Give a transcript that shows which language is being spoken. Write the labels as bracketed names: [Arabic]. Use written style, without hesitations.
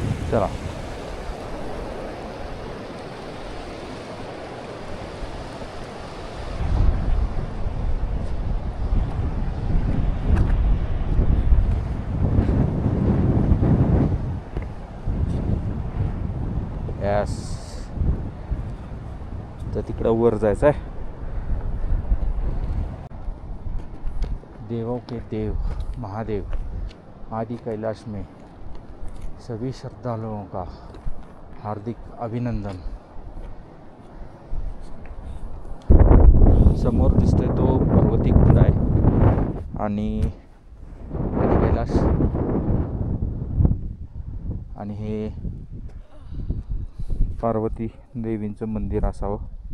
[Marathi] चला यस, तर तिकडं वर जायचं आहे. [Hindi] देवों के देव महादेव आदि कैलाश में सभी श्रद्धालुओं का हार्दिक अभिनंदन. [Marathi] समोर दिसतोय तो पार्वती कुंड आहे आणि आदि कैलाश, आणि हे पार्वती देवींचं मंदिर असावं.